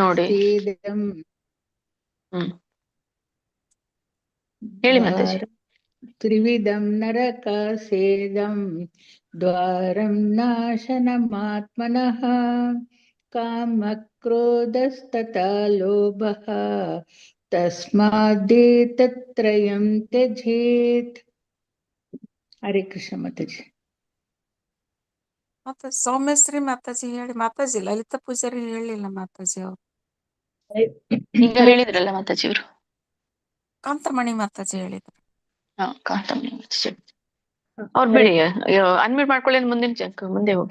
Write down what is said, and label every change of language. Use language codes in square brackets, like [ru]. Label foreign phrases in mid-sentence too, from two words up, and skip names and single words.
[sa] ನರಕಸ್ಯೇಧಂ. [kn] ಹೇಳಿ ಮಾತಾಜಿ. [sa] त्रिविधं नरकसेदं द्वारं नाशनमात्मनः कामक्रोधस्तथा लोभः तस्मादेतत्त्रयं त्यजेत्. [kn] ಹರೇ ಕೃಷ್ಣ ಮಾತಾಜಿ. ಮತ್ತೆ ಸೌಮ್ಯಶ್ರೀ ಮಾತಾಜಿ ಹೇಳಿ ಮಾತಾಜಿ. ಲಲಿತಾ ಪೂಜಾರಿ ಹೇಳಿಲ್ಲ ಮಾತಾಜಿ ಅವ್ರು. ಈಗ ಹೇಳಿದ್ರಲ್ಲ ಮಾತಾಜಿ ಅವರು. ಕಾಂತಮಣಿ ಮಾತಾಜಿ ಹೇಳಿದ್ರು. ಹಾ, ಕಾಂತಮಣಿ ಮಾತಾಜಿ ಅವ್ರು ಬಿಡಿ, ಅನ್ಮ್ಯೂಟ್ ಮಾಡ್ಕೊಳ್ಳಿ, ಮುಂದೆ ಹೋಗಿ.